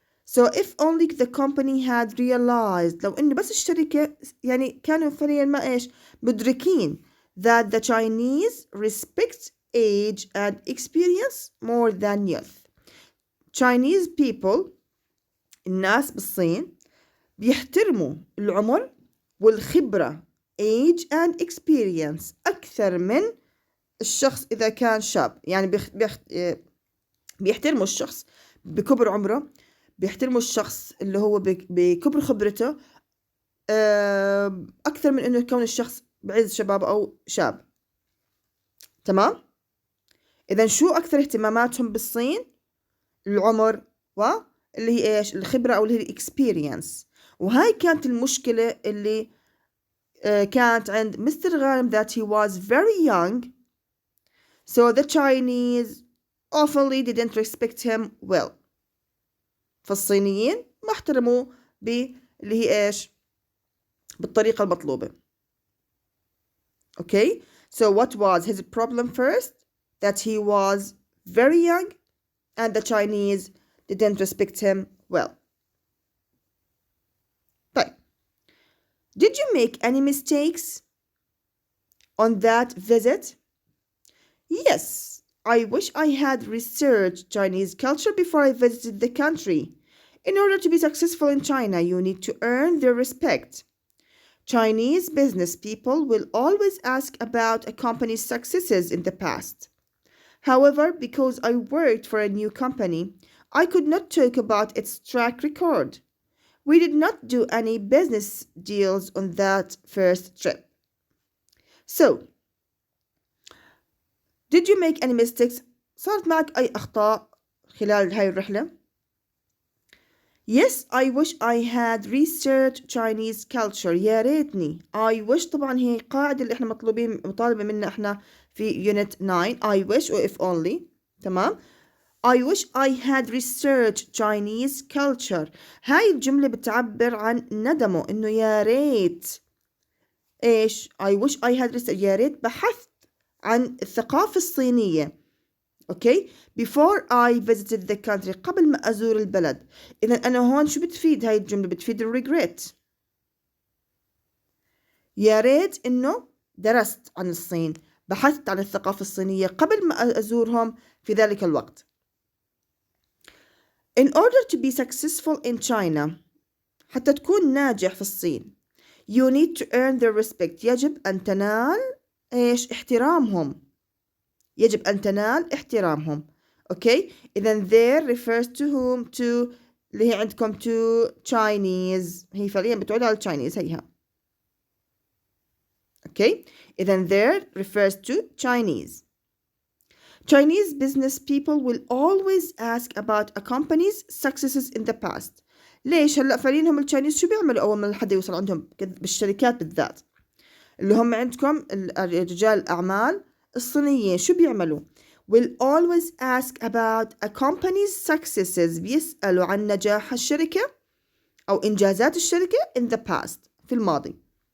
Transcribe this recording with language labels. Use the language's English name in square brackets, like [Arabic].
[English] So if only the company had realized، [Arabic] لو إنه بس الشركة يعني كانوا فعليا ما مدركين [English] that the Chinese respect age and experience more than youth. Chinese people، [Arabic] الناس بالصين بيحترموا العمر والخبرة [English] age and experience [Arabic] أكثر من الشخص إذا كان شاب. يعني بيحترموا الشخص بكبر عمره، بيحترموا الشخص اللي هو بكبر خبرته أكثر من إنه يكون الشخص بعز شباب أو شاب. تمام. إذا شو أكثر اهتماماتهم بالصين؟ العمر واللي هي الخبرة أو اللي هي experience. وهاي كانت المشكلة اللي كانت عند مستر غانم [English] that he was very young, so the Chinese often didn't respect him well. [Arabic] فالصينيين ما احترموا اللي هي بالطريقة المطلوبة. [English] Okay, so what was his problem first? That he was very young and the Chinese didn't respect him well. طيب, did you make any mistakes on that visit? Yes, I wish I had researched Chinese culture before I visited the country. In order to be successful in China, you need to earn their respect. Chinese business people will always ask about a company's successes in the past. However, because I worked for a new company, I could not talk about its track record. We did not do any business deals on that first trip. So, did you make any mistakes? [Arabic] صارت معك أي أخطاء خلال هاي الرحلة؟ [English] Yes, I wish I had researched Chinese culture. [Arabic] يا ريتني. [English] I wish [Arabic] طبعا هي قاعدة اللي احنا مطالبة منا احنا في unit 9. [English] I wish or if only. تمام. I wish I had researched Chinese culture. [Arabic] هاي الجملة بتعبر عن ندمه إنه يا ريت [English] I wish I had researched، [Arabic] يا ريت بحثت عن الثقافة الصينية. [English] Okay, before I visited the country، [Arabic] قبل ما أزور البلد. إذا أنا هون شو بتفيد هاي الجملة؟ بتفيد regret. يا ريت إنه درست عن الصين، بحثت عن الثقافة الصينية قبل ما أزورهم في ذلك الوقت. [English] In order to be successful in China، [Arabic] حتى تكون ناجح في الصين، [English] you need to earn their respect. [Arabic] يجب أن تنال احترامهم. يجب أن تنال احترامهم. Okay. [English] إذن there refers to whom؟ to [Arabic] اللي هي عندكم [English] to Chinese. [Arabic] هي فعليا بتعود على Chinese هيها. [English] Okay. إذن there refers to Chinese. Chinese business people will always ask about a company's successes in the past. [Arabic] ليش هلأ فعليا هم التشاينيز شو بيعملوا أول ما حدا يوصل عندهم بالشركات بالذات؟ اللي هم عندكم رجال الأعمال الصينيين شو بيعملوا؟ [English] will always ask about a company's successes. [Arabic] بيسألوا عن نجاح الشركة أو إنجازات الشركة [English] in the past، [Arabic] في الماضي.